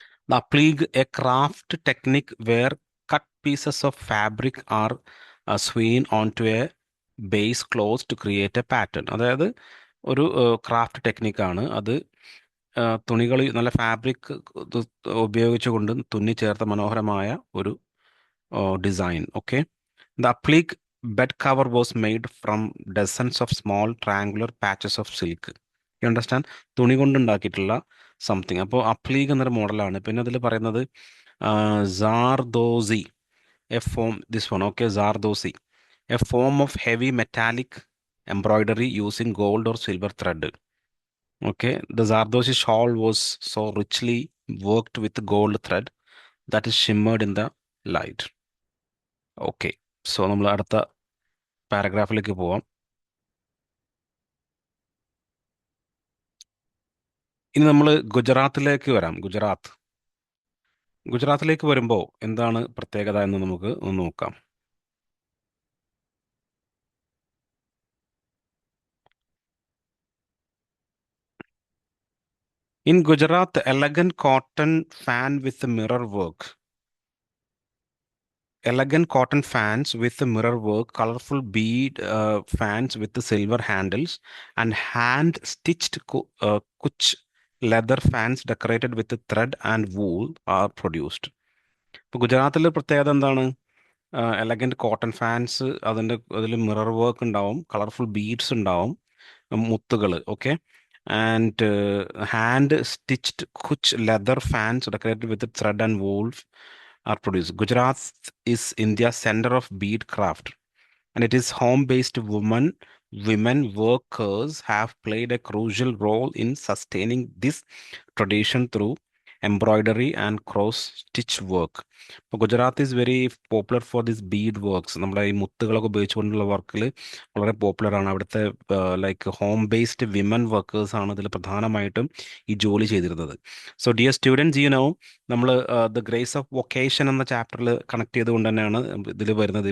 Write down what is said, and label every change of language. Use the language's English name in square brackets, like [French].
[English] The appliqué a craft technique where cut pieces of fabric are sewn on to a base cloth to create a pattern. [Malayalam] അതായത് ഒരു craft ടെക്നിക്കാണ് അത്. തുണികൾ നല്ല fabric ഉപയോഗിച്ചുകൊണ്ട് തുന്നി ചേർത്ത മനോഹരമായ ഒരു design. [English] Okay, the applique bed cover was made from dozens of small triangular patches of silk. You understand? [Malayalam] തുണി കൊണ്ടുണ്ടാക്കിയിട്ടുള്ള സംതിങ്. അപ്പോൾ അപ്ലീഗ് എന്നൊരു മോഡലാണ്. പിന്നെ അതിൽ പറയുന്നത് [English] Zardozi, a form, this one. Okay, zardozi a form of heavy metallic embroidery using gold or silver thread. Okay, the zardozi shawl was so richly worked with gold thread that is shimmered in the light. [Malayalam] Okay, so നമ്മൾ അടുത്ത പാരഗ്രാഫിലേക്ക് പോവാം. ഇനി നമ്മൾ ഗുജറാത്തിലേക്ക് വരാം. ഗുജറാത്തിലേക്ക് വരുമ്പോൾ എന്താണ് പ്രത്യേകത എന്ന് നമുക്ക് ഒന്ന് നോക്കാം. [English] In Gujarat, elegant cotton fan with mirror work. Elegant cotton fans with mirror work, colorful bead fans with the silver handles, and hand-stitched kuch leather fans decorated with the thread and wool are produced. [Malayalam] ഇപ്പോൾ ഗുജറാത്തിലെ പ്രത്യേകത എന്താണ്? Elegant cotton fans, അതിൽ mirror work ഉണ്ടാവും, colourful beads ഉണ്ടാവും, മുത്തുകൾ. [English] Okay, and hand stitched Kutch leather fans decorated with thread and wool are produced. Gujarat is India's center of bead craft, and it is home-based women workers have played a crucial role in sustaining this tradition through embroidery and cross stitch work. [Malayalam] ഇപ്പോൾ [English] Gujarat is very popular for this bead works. [Malayalam] നമ്മുടെ ഈ മുത്തുകളൊക്കെ ഉപയോഗിച്ചുകൊണ്ടുള്ള വർക്കിൽ വളരെ popular ആണ്. അവിടുത്തെ [English] like home based women workers [Malayalam] ആണ് ഇതിൽ പ്രധാനമായിട്ടും ഈ ജോലി ചെയ്തിരുന്നത്. [English] so dear students, you know, [Malayalam] നമ്മൾ ദ ഗ്രേസ് ഓഫ് വൊക്കേഷൻ എന്ന ചാപ്റ്ററിൽ കണക്ട് ചെയ്തുകൊണ്ട് തന്നെയാണ് ഇതിൽ വരുന്നത്.